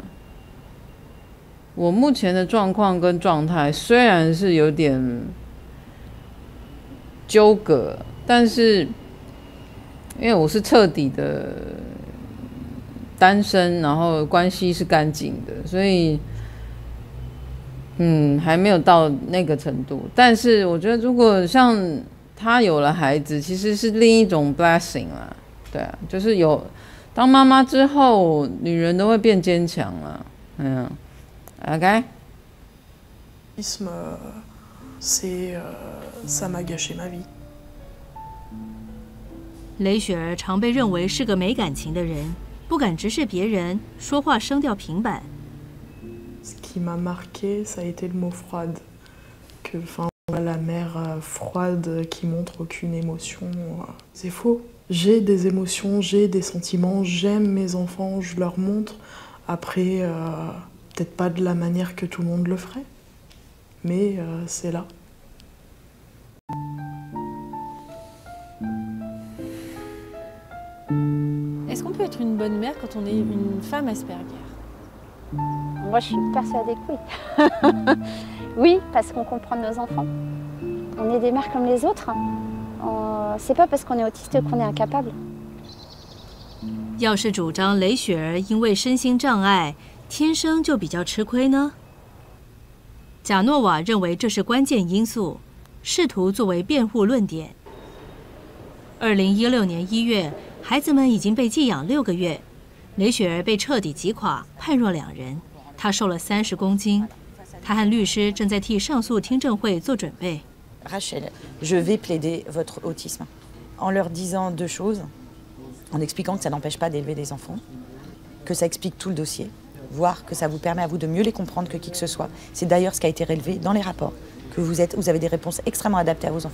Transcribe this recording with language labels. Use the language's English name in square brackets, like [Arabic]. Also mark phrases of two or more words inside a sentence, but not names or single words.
[Chinese] 我目前的状况跟状态虽然是有点纠葛，但是因为我是彻底的单身，然后关系是干净的，所以还没有到那个程度。但是我觉得，如果像他有了孩子，其实是另一种 blessing 啦。对啊，就是有当妈妈之后，女人都会变坚强啦。OK. [French] Ça m'a gâché ma vie. [Chinese] 雷雪儿常被认为是个没感情的人，不敢直视别人，说话声调平板。 [French] Ce qui m'a marqué, ça a été le mot froide. Que, la mère froide qui montre aucune émotion, c'est faux. J'ai des émotions, j'ai des sentiments, j'aime mes enfants, je leur montre. Après. Peut-être pas de la manière que tout le monde le ferait, mais c'est là. Est-ce qu'on peut être une bonne mère quand on est une femme Asperger? Moi, je suis persuadée que oui. Oui, parce qu'on comprend nos enfants. On est des mères comme les autres. C'est pas parce qu'on est autiste qu'on est incapable. [Chinese] 要是主张雷雪儿因为身心障碍。天生就比较吃亏呢？贾诺瓦认为这是关键因素，试图作为辩护论点。2016年1月，孩子们已经被寄养6个月，雷雪儿被彻底击垮，判若两人。她瘦了30公斤，她和律师正在替上诉听证会做准备。 [French] Rachel, je vais plaider votre autisme en leur disant 2 choses, en expliquant que ça n'empêche pas d'élever des enfants, que ça explique tout le dossier. Voir que ça vous permet à vous de mieux les comprendre que qui que ce soit. C'est d'ailleurs ce qui a été relevé dans les rapports, que vous avez des réponses extrêmement adaptées à vos enfants.